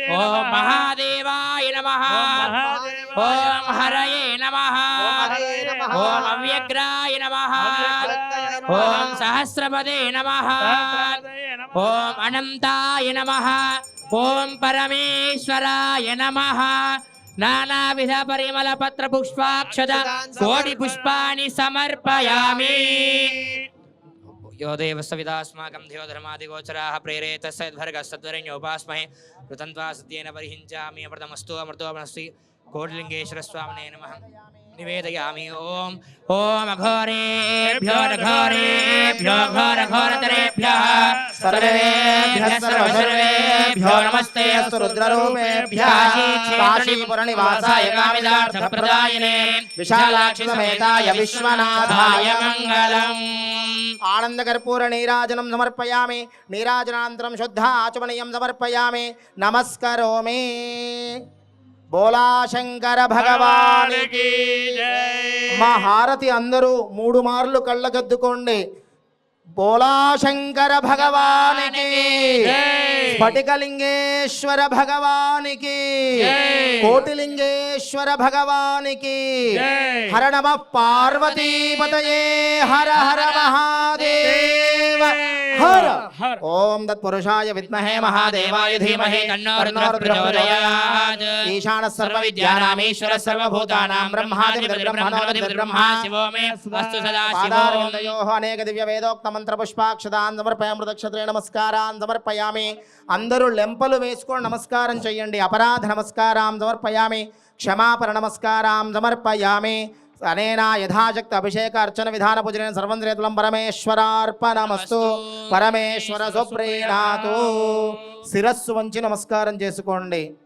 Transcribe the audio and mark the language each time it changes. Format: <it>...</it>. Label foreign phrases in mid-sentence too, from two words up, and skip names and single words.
<sa>ఓం మహాదేవాయ నమః ఓం హరయే నమః ఓం అవ్యగ్రాయ నమః ఓం సహస్రపదే నమః ఓం అనంతాయ నమః ఓం పరమేశ్వరాయ నమః నానావిధ పరిమళ పత్ర పుష్పాక్షత కోటి పుష్పాని సమర్పయామి यो देवस्य विदास्माकं धियोधर्मादिगोचराः प्रेरेतस्यद्भर्गस्तद्वरेण्योपास्महे ऋतन्त्वा सत्येन परिहिञ्चामि अमृतमस्तु अमृतोपनस्ति कोटिलिङ्गेश्वरस्वामिने नमः निवेदयामि ॐ अघोरेभ्यो घोरघोरतरेभ्यः सर्वेभ्यः सर्वेभ्यो नमस्ते अस्तु रुद्ररूपेभ्यः काशीपुरनिवासाय कामिदार्थप्रदायिने विशालाक्षि समेताय विश्वनाथाय मङ्गलम् आनंदकर्पूर नीराजनं समर्पयामि नीराजनानन्तरं शुद्ध आचमनीयं समर्पयामि नमस्करोमि</sa> <hi>बोला शंकर भगवान की మా</hi> <te>హారతి అందరూ 3 మార్లు కళ్ళగద్దుకోండి</te> <hi>बोला शंकर भगवान की स्फटिकलिंगेश्वर भगवान की कोटिलिंगेश्वर भगवान की हर</hi> <sa>नमः पार्वती पतये हर हर महादेव हर ओम तत्पुरुषाय विद्महे महादेवाय धीमहि तन्नो रुद्रः प्रचोदयात् ईशानः सर्वविद्यानामीश्वरः सर्वभूतानां ब्रह्मादिपतिर्ब्रह्मणोऽधिपतिर्ब्रह्मा शिवो मे अस्तु सदा शिवोः अनेक दिव्य वेदोक्त मंत्र पुष्पाक्षतान् समर्पयामि मृदक्षत्रे नमस्कारान् समर्पयामि</sa> <te>అందరూ లెంపలు వేసుకొని నమస్కారం చేయండి</te> <sa>अपराध नमस्कारान् समर्पयामि क्षमापण नमस्कारान् समर्पयामि अनेन यथाशक्त अभिषेक अर्चन विधान पूजनेन सर्वं श्रेयतुलं परमेश्वरार्पणमस्तु परमेश्वर सुप्रीणातु</sa> <te>శిరస్సు వంచి నమస్కారం చేసుకోండి।</te>